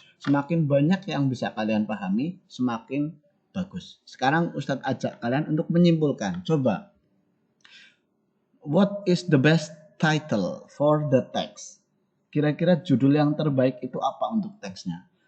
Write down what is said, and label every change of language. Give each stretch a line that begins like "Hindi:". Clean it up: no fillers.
Indonesian: Semakin banyak yang bisa kalian pahami, semakin bagus. Sekarang Ustadz ajak kalian untuk menyimpulkan. Coba,
English: what is the best title for the text?
Indonesian: Kira-kira judul yang terbaik itu apa untuk teksnya?